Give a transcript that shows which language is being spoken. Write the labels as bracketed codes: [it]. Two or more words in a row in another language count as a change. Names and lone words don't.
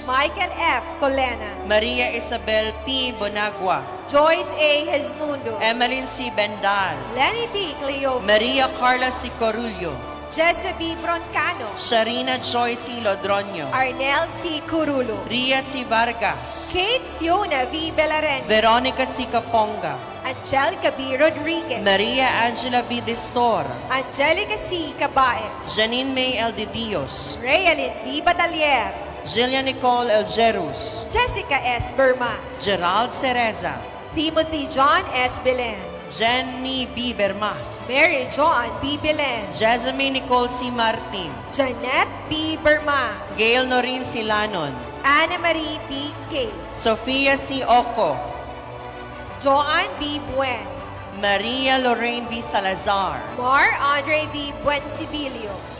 [pam] Michael F. Colena, Maria Isabel P. Bonagua, Joyce A. Hesmundo, Emmeline C. Bendal, Lenny B. Cleo, Maria Carla C. Corullo, Jesse B. Broncano, Sharina Joy C. Lodronio, Arnel C. Curulo, Ria C. Vargas, Kate Fiona V. Belarente, Veronica C. Caponga, Angelica B. Rodriguez, Maria Angela B. Distor, Angelica C. Cabaez, Janine May L. De Dios, Rayalyn B. Batalier, Jillian Nicole L. Jerus, Jessica S. Bermas, Gerald Cereza, Timothy John S. Belen, Jenny B. Bermas, Mary Joan B. Belen, Jasmine Nicole C. Martin, Janet B. Bermas, Gail Norin Silanon, Anna Marie B. K. Sofia C. Oco, Joanne B. Buen, Maria Lorraine B. Salazar, Mar Andre B. Buencibilio,